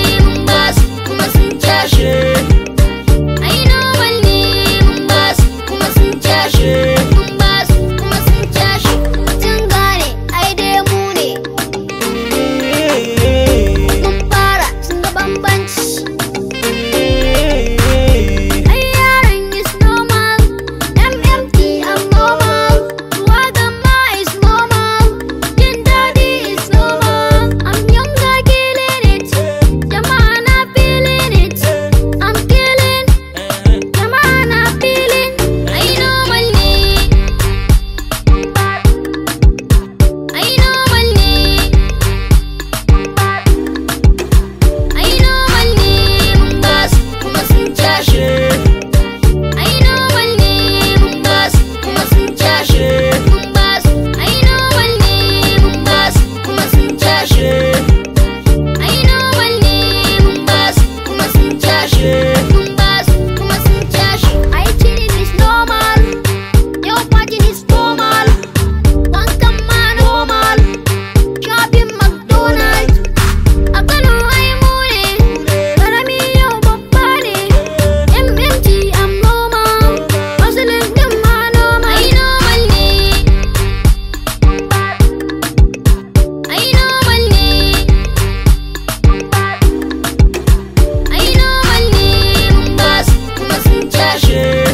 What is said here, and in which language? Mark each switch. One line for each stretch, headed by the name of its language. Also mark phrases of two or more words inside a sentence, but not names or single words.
Hausa: Mun ba su kuma sun cashe. Ai normal ne. Mun ba su kuma sun cashe. Mun ba su kuma sun cashe. Sun gane ai dai mu ne. Mun fara sun ga bambanci. Ai yaran
English: is normal. M M T I'm normal.
Hausa: Waƙan ma
English: is normal.
Hausa: Jin daɗi
English: is normal. I'm young, I killing it.
Hausa: Jama'a na
English: feeling it. I'm killing.
Hausa: jama'a na feeling. Ai normal ne, ai normal ne, ai normal ne mun ba su, kuma sun cashe. Ai normal ne mun ba su, kuma sun cashe. Mun ba su, ai normal ne mun ba su, kuma sun cashe. Ai normal ne mun ba su, kuma sun cashe. Mun ba su, kuma sun cashe. Ai
English: chilling is normal,
Hausa: yau
English: party is normal,
Hausa: wankan ma normal, shopping McDonald. A Kano ai mu ne, karami yau babba ne. M M T
English: I'm normal,
Hausa: Muslim din ma normal. Ai normal ne, ai normal ne, ai normal ne mun ba su, kuma sun cashe.